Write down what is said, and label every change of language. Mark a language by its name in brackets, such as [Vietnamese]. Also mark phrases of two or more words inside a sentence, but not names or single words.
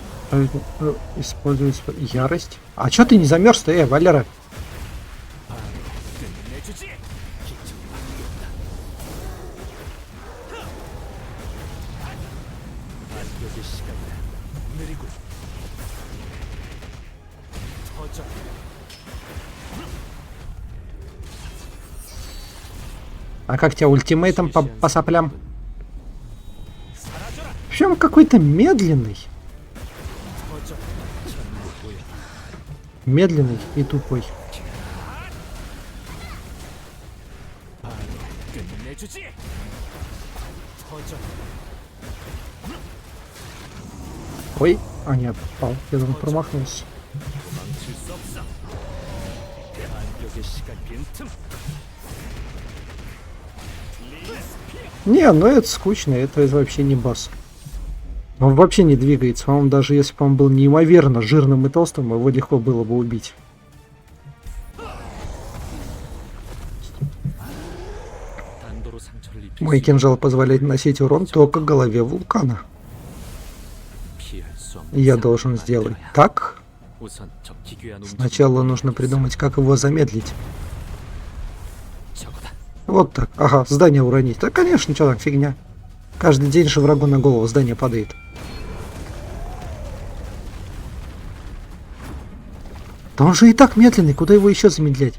[Russian] Использует ярость. А чё ты не замерз-то, Валера? [Korean] 끝내주지. 반격의 시간이다. 느리고. 터져. [Russian] А как тебя ультимейтом по соплям? [Korean] 사라져라. [Russian] Причем какой-то медленный. [Korean] 터져. 전부 보여. [Russian] Медленный и тупой. [Korean] 바로 끝내주지. 터져. [Russian] Ой, а нет, попал. Я думал, промахнулся. [Korean] 도망칠 수 없어. 반격의 시간 빈틈. [Russian] Не, ну это скучно, это вообще не босс. Он вообще не двигается. По-моему, даже если бы он был неимоверно жирным и толстым, его легко было бы убить. [Korean] 단도로 상처를 입힐 [Russian] Мой [Korean] 수 [Russian] кинжал позволяет наносить урон только голове вулкана. [Korean] 피할 수 없는 [Russian] И я [Korean] 상황을 [Russian] должен сделать [Korean] 만들어야. [Russian] так. [Korean] 우선 저 기괴한 [Russian] Сначала нужно придумать, как его замедлить. [Korean] 저거다. [Russian] Вот так. Ага, здание уронить. Да, конечно, что там, фигня. Каждый день же врагу на голову здание падает. Да он же и так медленный, куда его еще замедлять?